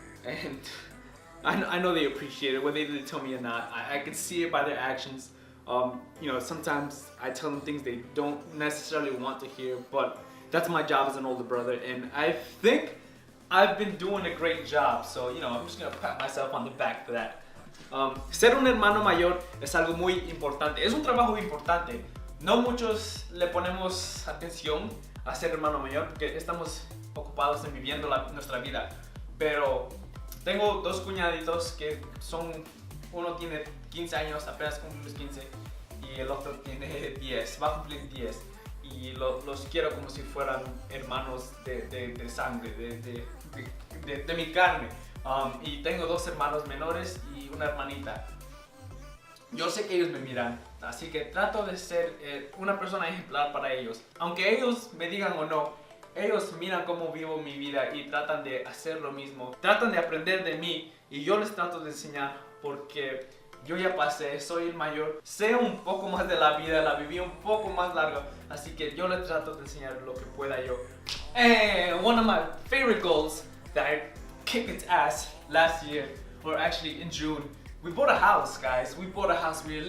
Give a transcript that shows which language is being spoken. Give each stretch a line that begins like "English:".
English: And I know they appreciate it, whether they tell me or not. I can see it by their actions. You know, sometimes I tell them things they don't necessarily want to hear, but that's my job as an older brother, and I think I've been doing a great job. So, you know, I'm just gonna pat myself on the back for that.
Spanish: Ser un hermano mayor es algo muy importante, es un trabajo importante. No muchos le ponemos atención a ser hermano mayor porque estamos ocupados en viviendo nuestra vida, pero tengo dos cuñaditos que son, uno tiene 15 años, apenas cumple los 15, y el otro tiene 10, va a cumplir 10. Y los quiero como si fueran hermanos de sangre, de mi carne. Y tengo dos hermanos menores y una hermanita. Yo sé que ellos me miran, así que trato de ser una persona ejemplar para ellos. Aunque ellos me digan o no, ellos miran cómo vivo mi vida y tratan de hacer lo mismo. Tratan de aprender de mí y yo les trato de enseñar porque yo ya pasé, soy el mayor, sé un poco más de la vida, la viví un poco más larga, así que yo les trato de enseñar lo que pueda yo.
English: And one of my favorite goals that I kicked its ass last year, or actually in June, we bought a house, guys. We bought a house.